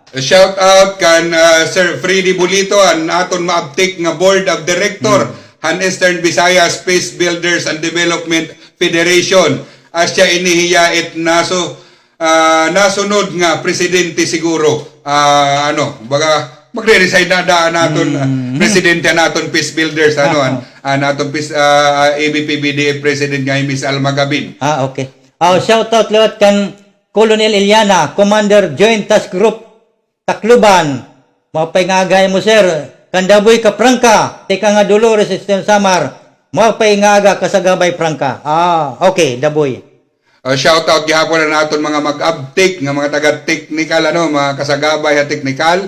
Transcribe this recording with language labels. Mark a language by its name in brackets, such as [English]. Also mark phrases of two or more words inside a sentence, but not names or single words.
[Waray] Shout out kan Sir Freddy Bulito an aton maabtik nga [English] Board of Director [Waray] han Eastern Visayas Peace Builders and Development Federation. Asya inihiyait nasunod nga presidente siguro. Baga magre-resign na daan naton presidente naton Peace Builders naton Peace ABPBDF President nga Miss Alma Gabin. Okay. Shout out lewat kan Colonel Eliana, Commander Joint Task Group Tacloban. Mapay nga agay mo sir, Kandaboy ka Prangka, tika nga Dolores Eastern Samar. Mapay nga aga kasagabay Prangka. Okay, Daboy. Shout out gihapon na naton mga mag-uptake nga mga taga-technical mga kasagabay ha technical.